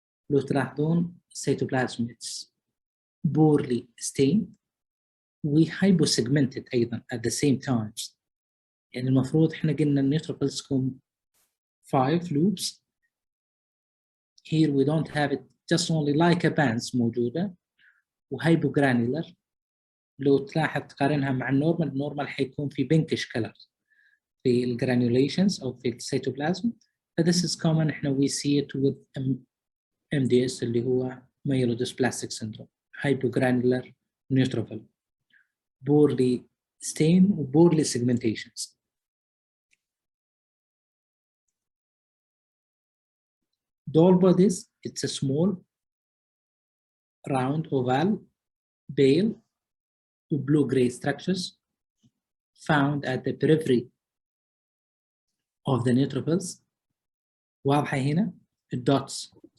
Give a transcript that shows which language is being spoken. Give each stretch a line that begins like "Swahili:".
Arabic: لو تلاحظون
English: cytoplasm it's poorly stained و hyposegmented أيضا at the same times.
Arabic: يعني المفروض إحنا قلنا النيوتروفيلز تكون
English: 5 loops. Here we don't have it, just only like a bands موجودة و hypogranular.
Arabic: لو تلاحظ تقارنها مع النورمال حيكون في pinkish color في الجرانيوليشنز أو في السيتوبلازم.
English: This is common إحنا we see it with MDS
Arabic: اللي هو
English: myelodysplastic syndrome, hypogranular neutrophil. poorly stain و poorly segmentations. Doll bodies, it's a small, round, oval, pale, blue-gray structures found at the periphery of the neutrophils.
Arabic: واضحة هنا الdots.